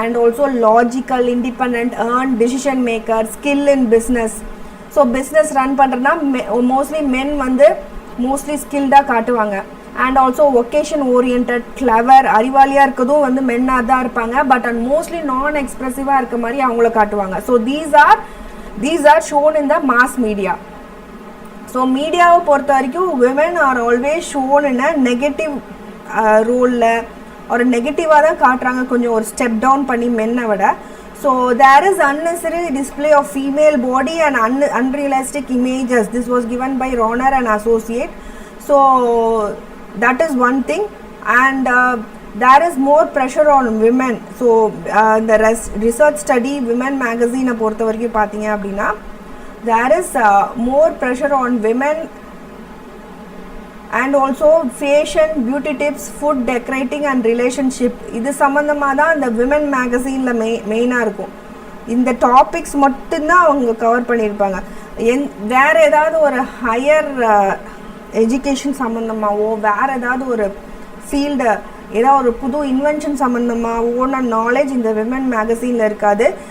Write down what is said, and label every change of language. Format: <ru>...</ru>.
<en>And also logical, independent, earn, decision maker, skill in business.</en> <ta>So business run பண்ணுறதுனா mostly மென் வந்து mostly ஸ்கில்டாக காட்டுவாங்க. And also occasion orient, clever, அறிவாளியாக இருக்கிறதும் வந்து மென்னாக தான் இருப்பாங்க. பட் அண்ட் மோஸ்ட்லி நான் எக்ஸ்ப்ரெசிவாக இருக்க மாதிரி அவங்கள காட்டுவாங்க. So these are</ta> <en>These are shown in the mass media.</en> <ta>So மீடியாவை பொறுத்த வரைக்கும்</ta> <en>women are always shown in a negative</en> <ta>ரோலில் ஒரு நெகட்டிவாக தான் காட்டுறாங்க, கொஞ்சம் ஒரு ஸ்டெப் டவுன் பண்ணி மென்னை விட.</ta> <en>So there is unnecessary display of female body and unrealistic images. This was given by Ronner and associate. So that is one thing. And there is more pressure on women. So the research study women magazine</en> <ta>பொறுத்த வரைக்கும் பார்த்தீங்க அப்படின்னா</ta> <en>there is more pressure on women and also fashion, beauty tips, food, decorating and relationship.</en> <ta>இது சம்மந்தமாக தான் இந்த women மேகசீனில் மெயினாக இருக்கும். இந்த டாபிக்ஸ் மட்டும்தான் அவங்க கவர் பண்ணியிருப்பாங்க. வேறு ஏதாவது ஒரு ஹையர் எஜுகேஷன் சம்மந்தமாகவோ வேறு ஏதாவது ஒரு ஃபீல்டு ஏதாவது ஒரு புது இன்வென்ஷன் சம்மந்தமாகவோன நாலேஜ் இந்த விமன் மேகசீனில் இருக்காது.</ta>